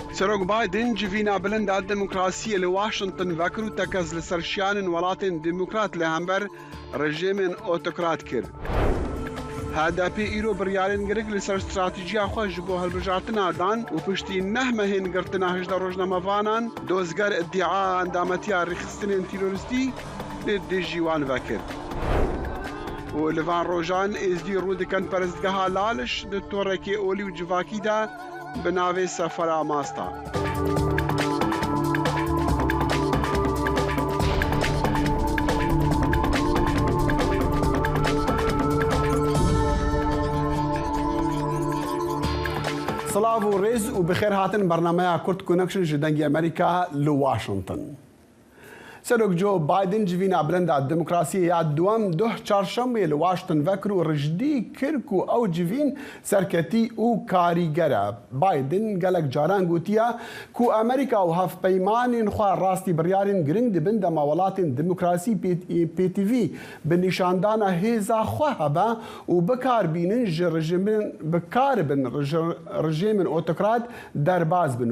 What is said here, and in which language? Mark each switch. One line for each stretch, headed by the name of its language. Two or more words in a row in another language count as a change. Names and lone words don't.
Kurdish: سەرۆک بایدن جڤینا بلندا دموکراسیە لە واشنگتن ڤەکر و تەکەس لەسەر شیانن وڵاتên دیموکرات لە هەمبەر ڕژێمên ئۆتۆکرات کرد. هەدەپێ ئیرۆ بڕیارên girig لەسەر استراتیجیا xwe ji bo hilbijartina dan û piştî neh mehên girtina hejda rojnamevanan dozger iddia endametiya rêxistinên terorîstî lê dijî wan vekir. û li van rojan êzdî rû dikin perestgeha Laliş di torekê olî û civakî de bi navê Sefera Masta. سلااو و ڕێز و بخێر هاتن بەرنامەیە کورد کۆنەکشن ji dengê Amerîka li Washington. Serok Joe Biden civîna bilenda demokrasiyê ya duem duh çarşembeyê li Washington vekir û rijdî kir ku ew civîn serketî û karîger e. Biden gelek caran gotiye ku Amerîka û hevpeymanên xwe rastî biryarên giring dibin dema welatên demokrasî PTV bi nîşandana hêza xwe hebe û bikarbînin ji rejimên otokrat derbas bin.